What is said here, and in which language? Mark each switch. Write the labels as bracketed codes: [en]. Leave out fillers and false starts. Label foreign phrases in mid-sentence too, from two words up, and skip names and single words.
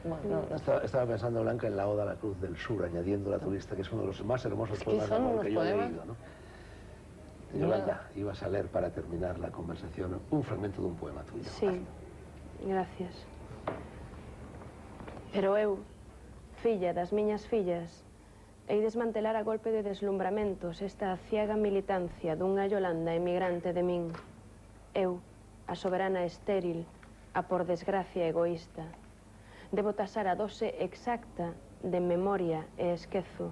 [es] Bueno, no sé. Estaba pensando, Blanca, en la Oda a la Cruz del Sur, añadiendo La turista, que es uno de los más hermosos Es que poemas de son amor unos que yo he poemas. leído, ¿no? Yolanda, ibas a leer para terminar la conversación un fragmento de un poema tuyo. Sí, gracias. [gl] Pero eu, filla das miñas fillas, hei desmantelar a golpe de deslumbramentos esta ciega militancia dunha Yolanda emigrante de min. Eu, a soberana estéril, a por desgracia egoísta. Debo tasar a dose exacta de memoria e esquezo.